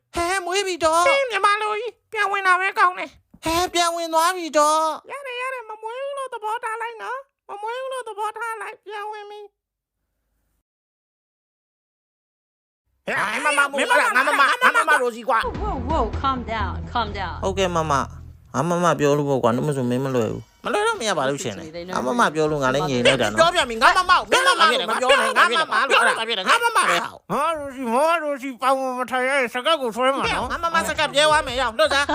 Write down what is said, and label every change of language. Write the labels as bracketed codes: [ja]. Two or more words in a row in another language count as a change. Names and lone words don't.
[my] ဟဲမွေးပြီတော့ မြန်မာလူကြီးပြန်ဝင်လာပဲကောင်းတယ် ဟဲပြန်ဝင်သွားပြီတော့ ရတယ်မမွေးဘူးလို့သဘောထားလိုက်နော်မမွေးဘူးလို့သဘောထားလိုက်ပြန်ဝင်ပြီ ဟဲမမရိုစီကွာ [en] Whoa, calm down. [my] ဟုတ်ကဲ့မမပြောလို့ပေါ့ကွာနှမဆိုမင်းမလွယ်ဘူးမလွယ်တော့မရပါလို့ရှင်လေမပြောလို့ငါလည်းငြိမ်လိုက်တာနော်ပြောပြမင်းငါမမဖြစ်တယ်မပြောနဲ့ငါမလို့အဲ့ဒါဖြစ်တယ်ငါမပဲဟာ ရိုစီပေါင်းမထိုင်ရစကတ်ကိုဆွဲမှာနော် ငါစကတ်ပြဲသွားမယ်ရောက်လို့စား